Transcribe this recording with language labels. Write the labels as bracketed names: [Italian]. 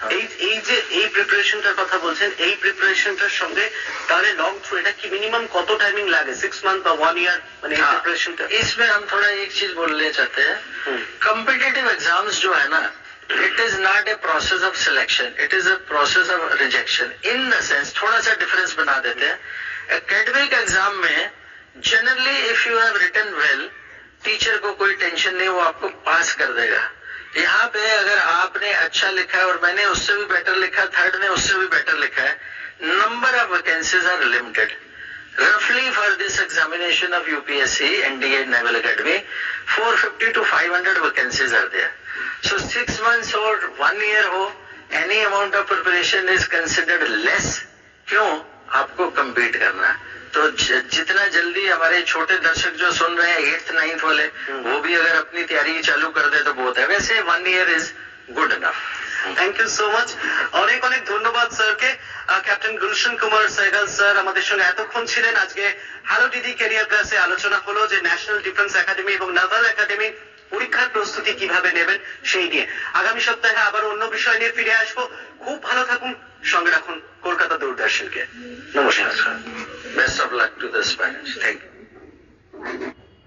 [Bangla] এই যে এই প্রিপারেশনটার কথা বলছেন, এই প্রিপারেশনটার সঙ্গে তাহলে লং থ্রু এটা কি মিনিমাম কত টাইমিং লাগে? 6 মান্থ বা 1 ইয়ার, মানে এই প্রিপারেশনটা? [Hindi] इसमें हम थोड़ा एक चीज बोलना चाहते हैं। कॉम्पिटिटिव एग्जाम्स जो है ना, [English] It is not a process of selection, it is a process of rejection. [Hindi] In the sense थोड़ा सा डिफरेंस बना देते हैं। एकेडमिक एग्जाम में generally [English] if you have written well, [Hindi] teacher को कोई टेंशन नहीं, वो आपको पास कर देगा। यहाँ पे अगर आपने अच्छा लिखा है और मैंने उससे भी बेटर लिखा, थर्ड ने उससे भी बेटर लिखा है, [English] Number of vacancies are limited. रफली for this examination of UPSC NDA naval academy 450 to 500 vacancies are there. So 6 months और 1 year हो, any amount of preparation is considered less. क्यों? [Hindi] आपको कम्पीट करना है। तो जितना जल्दी हमारे छोटे दर्शक जो सुन रहे हैं 8th 9th वाले, वो भी अगर अपनी तैयारी चालू कर दे तो बहुत है। [English] वैसे 1 year is good enough. Thank you so much, [Bangla] অনেক অনেক ধন্যবাদ স্যারকে। ক্যাপ্টেন গুলশন কুমার সেহগাল স্যার আমাদের সঙ্গে এতক্ষণ ছিলেন। আজকে হ্যালো ডিডি ক্যারিয়ার ক্লাসে আলোচনা হলো যে ন্যাশনাল ডিফেন্স একাডেমি এবং নাভাল একাডেমি পরীক্ষার প্রস্তুতি কিভাবে নেবেন সেই নিয়ে। আগামী সপ্তাহে আবার অন্য বিষয় নিয়ে ফিরে আসবো। খুব ভালো থাকুন, সঙ্গে রাখুন কলকাতা দূরদর্শনকে। নমস্কার। [English] Best of luck to the students. Thank you.